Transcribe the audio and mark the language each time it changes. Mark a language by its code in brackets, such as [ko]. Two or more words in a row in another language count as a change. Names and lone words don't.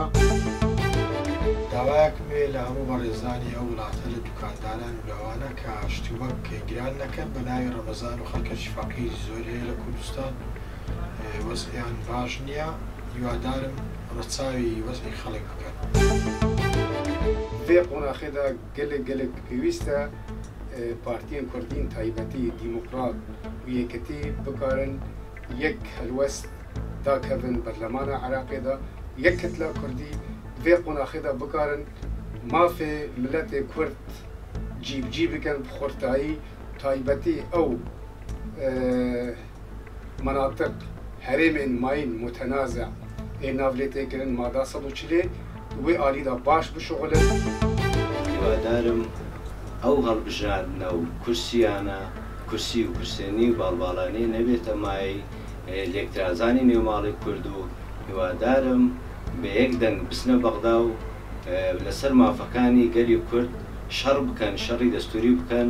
[ckb] داوایەکمێ لە هەموو بەڕێزانی ئەو وڵاتە لە دوکانداران و لەوانە کە شتومەک گران نەکەن بە ناوی ڕەمەزان و خەڵکەشی فەقیر زۆر هەیە لە کوردستان وەزعیان باش نییە، هیوادارم ڕەچاوی وەزعی خەڵک بکەن. [ku] vê qonaqêda gelek gelek pêwîst e partiyên Kurdîn taybetî dîmokrat û yeketî bikarin yek helwest dakevin berlemana Iraqê de yek ketla Kurdî vê qonaqêda bikarin mafê milletê Kurd cîbcî bikin bi xurtayî taybetî ew menatiq herêmên mayîn mutenaze ê navlêtêkirin mada 140 wê alî da baş bişoxilin. [ckb] هیوادارم ئەو هەڵبژاردنە و کورسیانە کورسی و کورسێنی و باڵباڵانی نەبێتە مای لێکترازانی نێوماڵی کورد و هیوادارم بە یەک دەنگ بچنە بەغدا و لەسەر مافەکانی گەلی کورد شەڕ بکەن، شەڕی دەستوری بکەن.